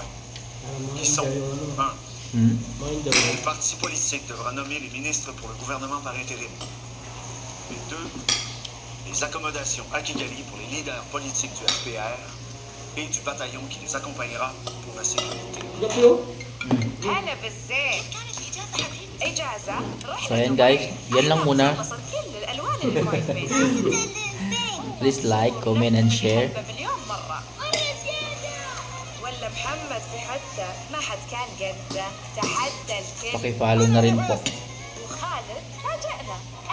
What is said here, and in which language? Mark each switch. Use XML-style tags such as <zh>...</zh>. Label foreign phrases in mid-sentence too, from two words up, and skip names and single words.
<fr>Qui sont 1. Le parti politique devra nommer les ministres pour le gouvernement par intérim. Et 2. Les accommodations à Kigali pour les leaders politiques du FPR et du bataillon qui les accompagnera pour la sécurité.</fr> <ar>هلا بالزين إجازة</ar> <tl>So ayan guys, yan lang muna.</tl> <ar>كل الألوان المهمة</ar> <en>Please like, comment, and share.</en> <ar>مليون مرة ولا محمد في حتى ما حد كان قده تحدى الكل</ar> <tl>Paki-follow na rin po.</tl> <ar>وخالد فاجأنا</ar>